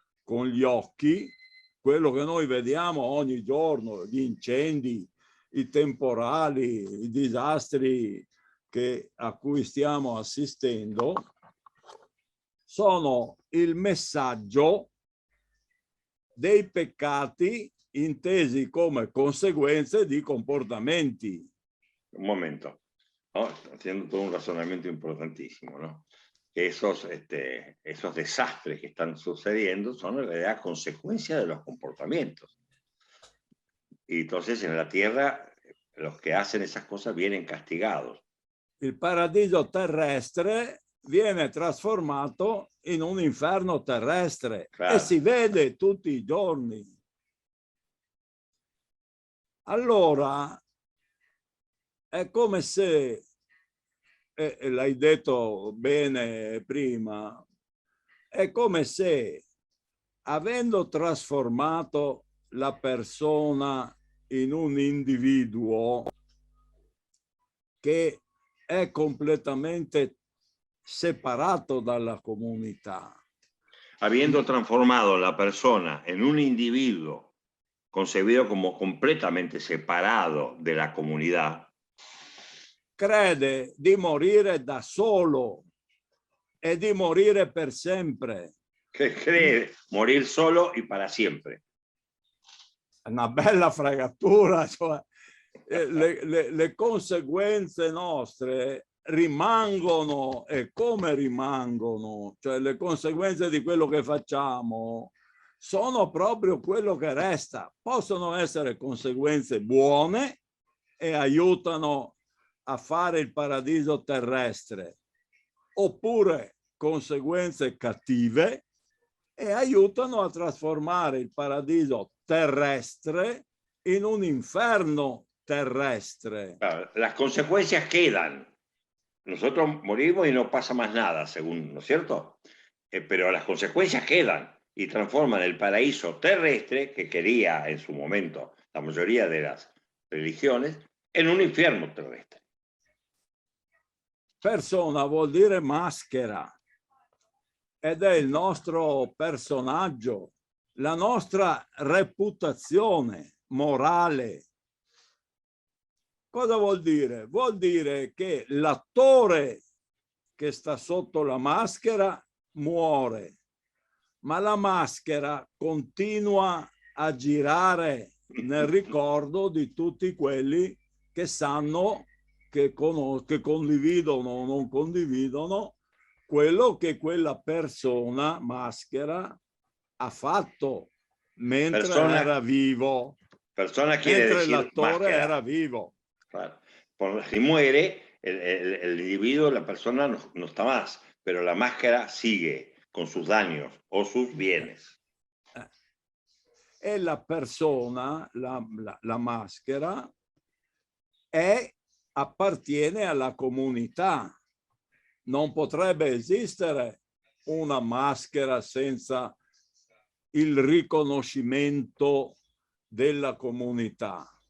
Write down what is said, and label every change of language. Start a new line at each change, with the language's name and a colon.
Italian: con gli occhi quello che noi vediamo ogni giorno, gli incendi, i temporali, i disastri a cui stiamo assistendo, sono il messaggio dei peccati intesi come conseguenze di comportamenti.
Spanish: Un momento, ¿no? Haciendo todo un razonamiento importantísimo, ¿no? Que esos desastres que están sucediendo son en realidad consecuencia de los comportamientos. Y entonces en la tierra los que hacen esas cosas vienen castigados.
Italian: Il paradiso terrestre viene trasformato in un inferno terrestre,
Spanish: claro,
Italian: e si vede tutti i giorni. Allora è come se, e l'hai detto bene prima, è come se, avendo trasformato la persona in un individuo che è completamente separato dalla comunità.
Spanish: Habiendo transformado la persona en un individuo concebido como completamente separado de la comunidad,
Italian: crede di morire da solo e di morire per sempre.
Spanish: que cree morir solo y para siempre.
Italian: Una bella fregatura, cioè le conseguenze nostre rimangono, e come rimangono, cioè le conseguenze di quello che facciamo sono proprio quello che resta. Possono essere conseguenze buone e aiutano a fare il paradiso terrestre, oppure conseguenze cattive e aiutano a trasformare il paradiso terrestre in un inferno terrestre.
Spanish: Claro, las consecuencias quedan. Nosotros morimos y no pasa más nada, según, ¿no es cierto? Pero las consecuencias quedan y transforman el paraíso terrestre, que quería en su momento la mayoría de las religiones, en un infierno terrestre.
Italian: Persona vuol dire maschera, ed è il nostro personaggio, la nostra reputazione morale. Cosa vuol dire? Vuol dire che l'attore che sta sotto la maschera muore, ma la maschera continua a girare nel ricordo di tutti quelli che sanno, che condividono o non condividono quello che quella persona maschera ha fatto mentre era vivo.
Spanish: Persona quiere
Italian: mentre
Spanish: decir
Italian: l'attore
Spanish: máscara.
Italian: era vivo.
Spanish: Claro. Si muere, el individuo, la persona no está más, pero la máscara sigue con sus daños o sus bienes.
Italian: E la persona, la maschera, appartiene alla comunità. Non potrebbe esistere una maschera senza il riconoscimento della comunità.